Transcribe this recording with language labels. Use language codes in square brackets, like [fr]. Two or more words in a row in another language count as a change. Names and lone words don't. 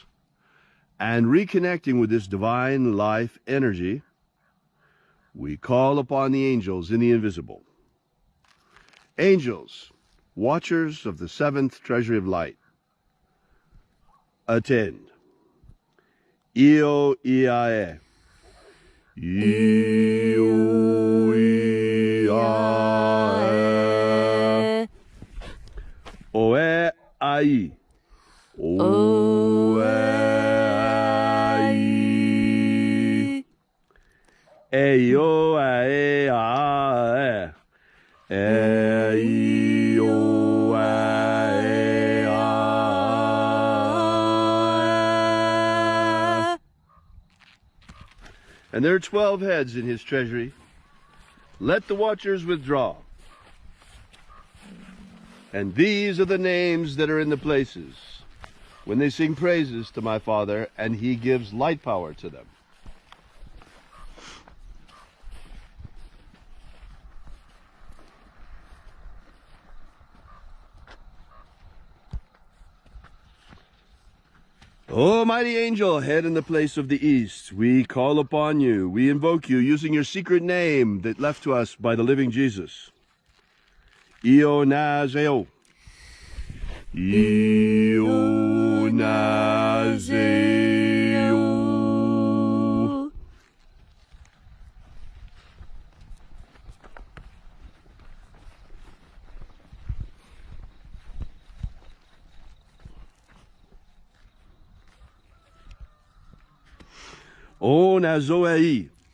[en] And reconnecting with this divine life energy, we call upon the angels in the invisible. Angels, watchers of the seventh treasury of light, attend. Io Iae. Io Iae. Oe ai. Oe ai. Eio ae ae. Eio ae ae. And there are 12 heads in his treasury. Let the watchers withdraw. And these are the names that are in the places, when they sing praises to my Father, and he gives light power to them. O mighty angel, head in the place of the east, we call upon you, we invoke you using your secret name that left to us by the living Jesus. Io Nazeo. Io Nazeo. O Nazoei.